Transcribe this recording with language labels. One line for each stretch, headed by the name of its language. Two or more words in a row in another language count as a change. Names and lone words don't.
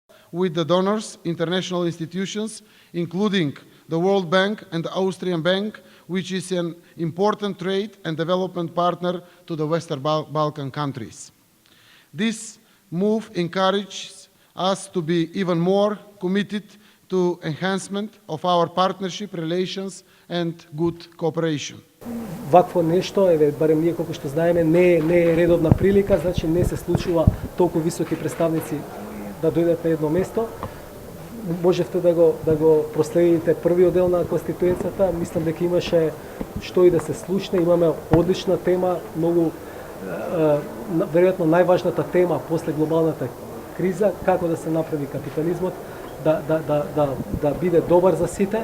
English: with the donors, international institutions, including the World Bank and the Austrian Bank, which is an important trade and development partner to the Western Balkan countries. This move encourages us to be even more committed to enhancement of our partnership relations and good cooperation.
Macedonian: Вакво нешто, барем ние колку што знаеме, не е редовна прилика, значи не се случува толку високи представници да дојдат на едно место. Можевте да го проследите првиот дел на Конституцијата, мислам дека имаше што и да се слушне, имаме одлична тема, многу веројатно најважната тема после глобалната криза, како да се направи капитализмот да биде добар за сите.